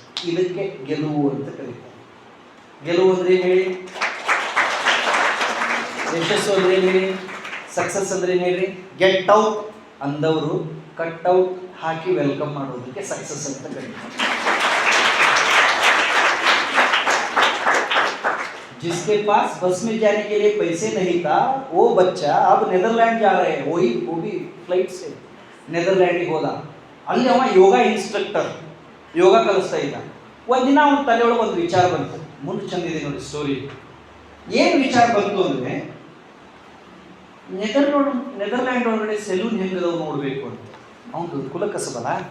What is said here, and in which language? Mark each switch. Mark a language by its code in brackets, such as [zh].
[kn] ಇದಕ್ಕೆ ಗೆಲುವು ಅಂತ ಕರೀತಾರೆ. ಗೆಲುವು ಅಂದ್ರೆ ಏನು ಹೇಳಿ? ಯಶಸ್ಸು ಅಂದ್ರೆ ಏನು ಹೇಳಿ? ಸಕ್ಸಸ್ ಅಂದ್ರೆ ಏನು ಹೇಳಿ? ಗೆಟ್ ಔಟ್ ಅಂದವರು ಕಟ್ ಔಟ್ ಹಾಕಿ ವೆಲ್ಕಮ್ ಮಾಡೋದಕ್ಕೆ ಸಕ್ಸಸ್ ಅಂತ ಕರೀತಾರೆ. [hi] जिसके पास बस में जाने के लिए पैसे नहीं था वो बच्चा अब नेदरलैंड जा रहे हैं. वो भी फ्लाइट से नेदरलैंड ಹೋದ. [kn] ಅಲ್ಲಿ ಅವ ಯೋಗ ಇನ್ಸ್ಟ್ರಕ್ಟರ್, ಯೋಗ ಕಲಿಸ್ತಾ ಇದ್ದ. ಒಂದಿನ ಅವನ ತಲೆಯೊಳಗೆ ಒಂದು ವಿಚಾರ ಬಂತು. ಮುಂದೆ ಚಂದಿದೆ ನೋಡಿ ಸ್ಟೋರಿ. ಏನು ವಿಚಾರ ಬಂತು ಅಂದರೆ, ನೆದರ್ಲ್ಯಾಂಡ್ ಒಳಗಡೆ ಸೆಲೂನ್ ಹೆಂಗದವು ನೋಡಬೇಕು ಅಂತ ಅವನು ಕುಲಕಸಬಲ್ಲ.